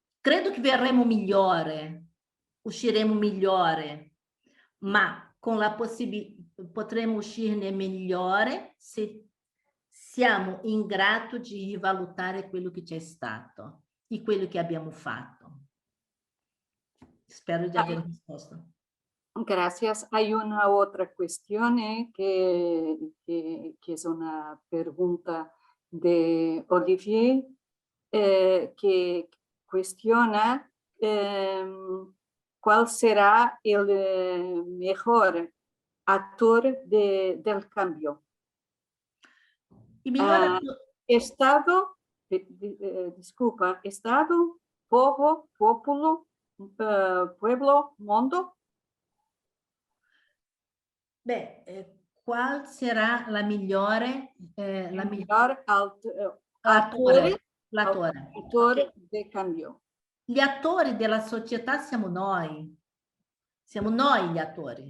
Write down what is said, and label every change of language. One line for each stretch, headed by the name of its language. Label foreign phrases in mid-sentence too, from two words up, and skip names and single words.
Italian: Credo che verremo migliore, usciremo migliore, ma con la possibilità potremo uscirne migliore se siamo in grado di rivalutare quello che c'è stato e quello che abbiamo fatto. Spero di aver risposto.
Spanish: Gracias. Hay una otra cuestión que es una pregunta de Olivier que cuestiona cuál será el mejor actor del cambio. Y mejor Estado, disculpa, Estado, pueblo, mundo.
Italian: Beh, qual sarà la migliore La miglior l'attore del cambio. Gli attori della società siamo noi gli attori.